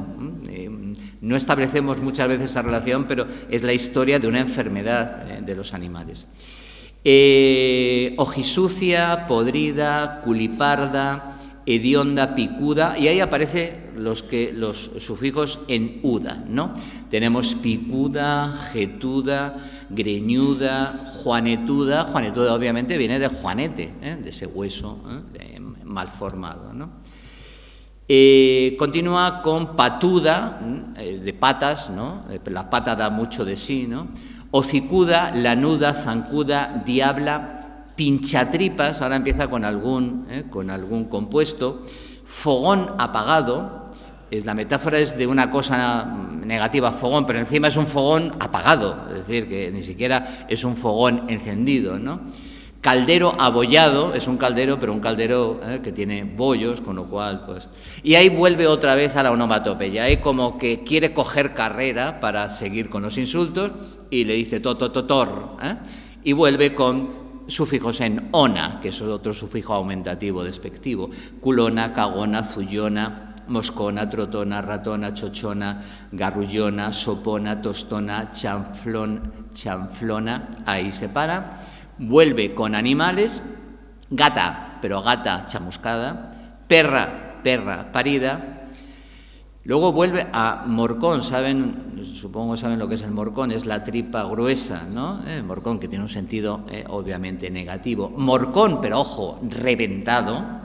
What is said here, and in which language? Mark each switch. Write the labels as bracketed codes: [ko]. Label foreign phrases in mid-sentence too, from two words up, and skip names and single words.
[es] No establecemos muchas veces esa relación, pero es la historia de una enfermedad de los animales. Ojisucia, podrida, culiparda, hedionda, picuda, y ahí aparecen los sufijos en uda, ¿no? Tenemos picuda, jetuda, greñuda, juanetuda. Juanetuda obviamente viene de juanete, de ese hueso mal formado, ¿no? Continúa con patuda, de patas, ¿no? La pata da mucho de sí, ¿no? Hocicuda, lanuda, zancuda, diabla, pinchatripas, ahora empieza con algún compuesto. Fogón apagado, la metáfora es de una cosa negativa, fogón, pero encima es un fogón apagado, es decir, que ni siquiera es un fogón encendido, ¿no? Caldero abollado, es un caldero, pero un caldero que tiene bollos, con lo cual, pues... Y ahí vuelve otra vez a la onomatopeya, ahí como que quiere coger carrera para seguir con los insultos y le dice totor, y vuelve con sufijos en ona, que es otro sufijo aumentativo despectivo, culona, cagona, zullona, moscona, trotona, ratona, chochona, garrullona, sopona, tostona, chanflona, ahí se para. Vuelve con animales, gata, pero gata chamuscada, perra, parida. Luego vuelve a morcón, supongo saben lo que es el morcón, es la tripa gruesa, ¿no? Morcón, que tiene un sentido obviamente negativo. Morcón, pero ojo, reventado.